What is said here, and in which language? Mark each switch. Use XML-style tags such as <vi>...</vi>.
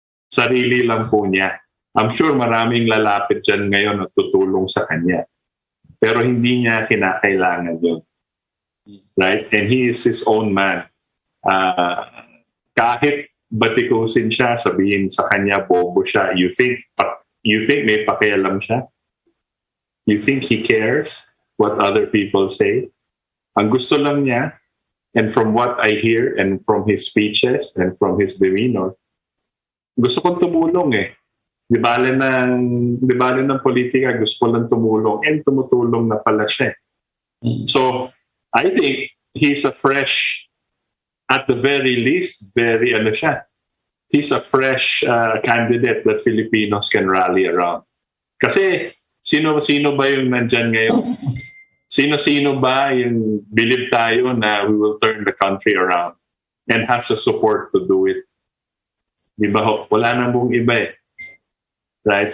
<tl>Sarili lang po niya.</tl> <en>I'm sure</en> <tl>maraming lalapit dyan ngayon at tutulong sa kanya. Pero hindi niya kinakailangan yun. Right?</tl> <en>And he is his own man.</en> <tl>Kahit batikusin siya, sabihin sa kanya, bobo siya,</tl> <en>you think</en> <tl>may pakialam siya?</tl> <en>You think he cares what other people say?</en> <tl>Ang gusto lang niya,</tl> <en>and from what I hear, and from his speeches, and from his demeanor,</en> <tl>gusto kong tumulong eh. Di bale ng politika, gusto ko lang tumulong, and tumutulong na pala siya.</tl> <en>So, I think he's a fresh, at the very least, he's a fresh candidate that Filipinos can rally around.</en> <tl>Kasi, sino ba yung nandyan ngayon? Sino ba yung believe tayo na</tl> <en>we will turn the country around and has the support to do it?</en> <tl>Di ba? Wala nang buong iba eh. Right?</tl>